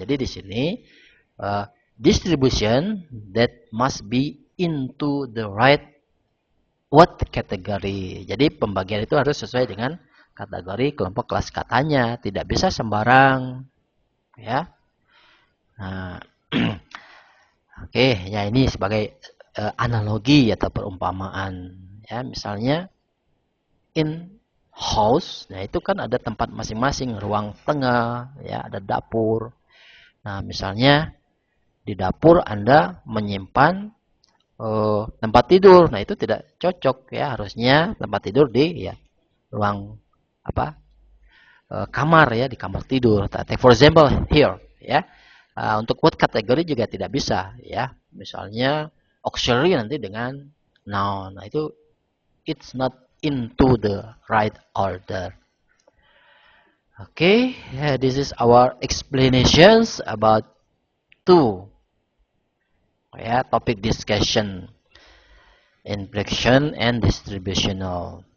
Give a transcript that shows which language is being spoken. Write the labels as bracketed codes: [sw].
[id] Jadi di sini [en] distribution that must be into the right word category. [id] Jadi pembagian itu harus sesuai dengan kategori kelompok kelas katanya, tidak bisa sembarang ya. Nah, oke, ya ini sebagai analogi atau perumpamaan ya. Misalnya [en] in house, [id] nah itu kan ada tempat masing-masing, ruang tengah ya, ada dapur. Nah, misalnya di dapur Anda menyimpan tempat tidur. Nah, itu tidak cocok ya, harusnya tempat tidur di ya ruang kamar ya, di kamar tidur. [en] Take for example here ya. [id] Untuk word kategori juga tidak bisa ya. Misalnya auxiliary nanti dengan noun. Nah, itu [en] it's not into the right order. Okay, this is our explanations about two topic discussion, inflection and distributional.